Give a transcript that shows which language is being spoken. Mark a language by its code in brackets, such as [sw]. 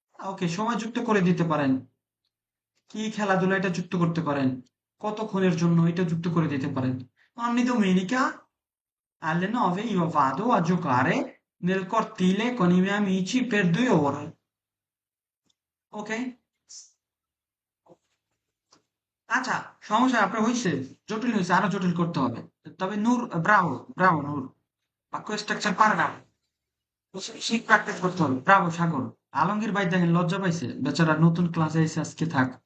[bn] ওকে, সময় যুক্ত করে দিতে পারেন, কি খেলাধুলা এটা যুক্ত করতে পারেন, কতক্ষণের জন্য এটা যুক্ত করে দিতে পারেন। [it] Ogni domenica alle 9 io vado a giocare nel cortile con i miei amici per 2 ore. Ok? [bn] আচ্ছা, সমস্যা আপনার হয়েছে, জটিল হয়েছে, আরো জটিল করতে হবে। তবে নূর, ব্রাভো ব্রাভো নূর, বাক্য স্ট্রাকচার পারে না, শিখ প্র্যাকটিস করতে হবে। ব্রাভো সাগর। আলমগীর ভাই দেখেন লজ্জা পাইছে, বেচারা নতুন ক্লাসে এসে আজকে থাক,